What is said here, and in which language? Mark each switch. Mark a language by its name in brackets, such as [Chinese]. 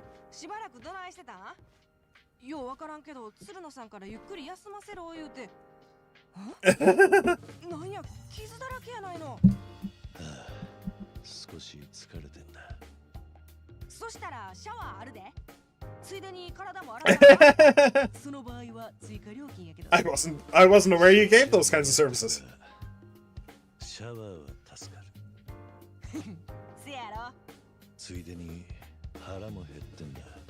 [Japanese] しばらくどないしてたん？ようわからんけど、鶴野さんからゆっくり休ませろ言うて。なんや、傷だらけやないの。少し疲れてんだ。そしたらシャワーあるで。ついでに体も洗う。その場合は追加料金やけど。 [English] I wasn't aware you gave those kinds of services. [Japanese] シャワーは助かる。せやろ。ついでに腹も減ってんだ。